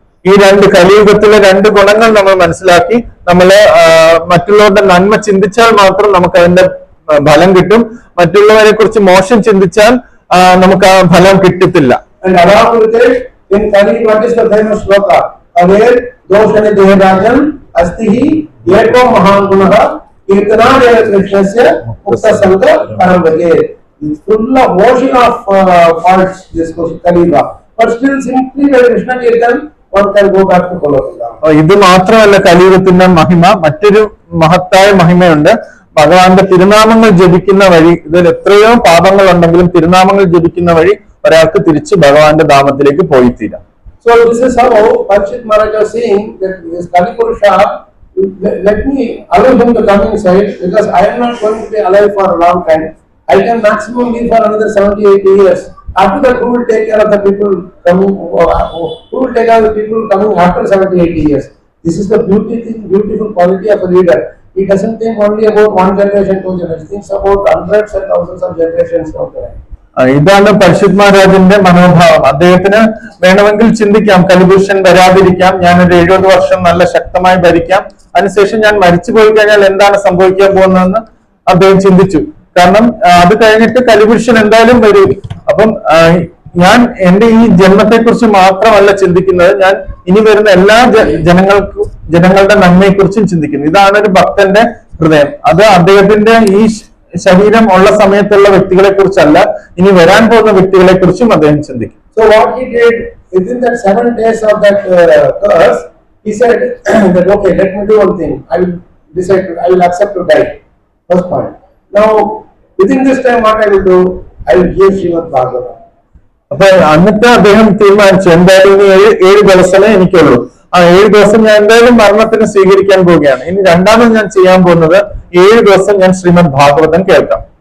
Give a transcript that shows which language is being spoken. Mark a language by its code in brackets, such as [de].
[ml] ഈ രണ്ട് കലിയുഗത്തിലെ രണ്ട് ഗുണങ്ങൾ നമ്മൾ മനസ്സിലാക്കി. നമ്മള് മറ്റുള്ളവരുടെ നന്മ ചിന്തിച്ചാൽ മാത്രം നമുക്ക് അതിന്റെ ഫലം കിട്ടും. മറ്റുള്ളവരെ കുറിച്ച് മോശം ചിന്തിച്ചാൽ നമുക്ക് ആ ഫലം കിട്ടത്തില്ല. [en] And along with it, in Kali, what is the famous shloka? [sa] Aver doshane dehrajan astihi eko mahangunaha kirtanadeva krishnasya mukta sanga parambhage. [en] It's full of ocean of faults, this Kaliga. But still simply by Krishna Kirtan, one can go back to Golokila. [ml] ഇത് മാത്രമല്ല കലിയുഗത്തിന്റെ മഹിമ, മറ്റൊരു മഹത്തായ മഹിമയുണ്ട്. ഭഗവാന്റെ തിരുനാമങ്ങൾ ജപിക്കുന്ന വഴി, ഇതിൽ എത്രയോ പാപങ്ങൾ ഉണ്ടെങ്കിലും തിരുനാമങ്ങൾ ജപിക്കുന്ന വഴി ഒരാൾക്ക് തിരിച്ച് ഭഗവാന്റെ ധാമത്തിലേക്ക് പോയി തീരാം. [en] So this is how Parikshit Maharaj was saying that this Kali Purusha let me allow him to come inside because I am not going to be alive for a long time. I can maximum live for another 70, 80 years. After that, who will take care of the people coming? Who will take care of the people coming after 70, 80 years? This is the beautiful quality of a leader. He doesn't think only about one generation, two generations. He thinks about hundreds and thousands of generations out there. [ml] ഇതാണ് പരിശുദ്ധ മഹാരാജന്റെ മനോഭാവം. അദ്ദേഹത്തിന് വേണമെങ്കിൽ ചിന്തിക്കാം, കലിപുരുഷൻ വരാതിരിക്കാം, ഞാനൊരു 70 വർഷം നല്ല ശക്തമായി ഭരിക്കാം, അതിനുശേഷം ഞാൻ മരിച്ചു പോയി കഴിഞ്ഞാൽ എന്താണ് സംഭവിക്കാൻ പോകുന്നതെന്ന് അദ്ദേഹം ചിന്തിച്ചു. കാരണം അത് കഴിഞ്ഞിട്ട് കലിപുരുഷൻ എന്തായാലും വരും. അപ്പം ഞാൻ എന്റെ ഈ ജന്മത്തെ കുറിച്ച് മാത്രമല്ല ചിന്തിക്കുന്നത്, ഞാൻ ഇനി വരുന്ന എല്ലാ ജനങ്ങളുടെ നന്മയെ കുറിച്ചും ചിന്തിക്കുന്നു. ഇതാണ് ഒരു ഭക്തന്റെ ഹൃദയം. അത് അദ്ദേഹത്തിന്റെ ഈ ശരീരം ഉള്ള സമയത്തുള്ള വ്യക്തികളെ കുറിച്ചല്ല, ഇനി വരാൻ പോകുന്ന വ്യക്തികളെ കുറിച്ചും അദ്ദേഹം ചിന്തിക്കും. [en] So what he did within that 7 days of that curse, he said that okay, let me do one thing. I will accept to die. First point. Now within this time, what I will do? I will hear Srimad Bhagavatam. [ml] അപ്പൊ എന്നിട്ട് അദ്ദേഹം തീരുമാനിച്ചു, എന്തായാലും ഇനി 7 ദിവസമേ എനിക്കുള്ളൂ. ആ 7 ദിവസം ഞാൻ എന്തായാലും മരണത്തിന് സ്വീകരിക്കാൻ പോവുകയാണ്. ഇനി രണ്ടാമത് ഞാൻ ചെയ്യാൻ പോകുന്നത് 7 ദിവസം ഞാൻ ശ്രീമദ് ഭാഗവതം കേൾക്കാം.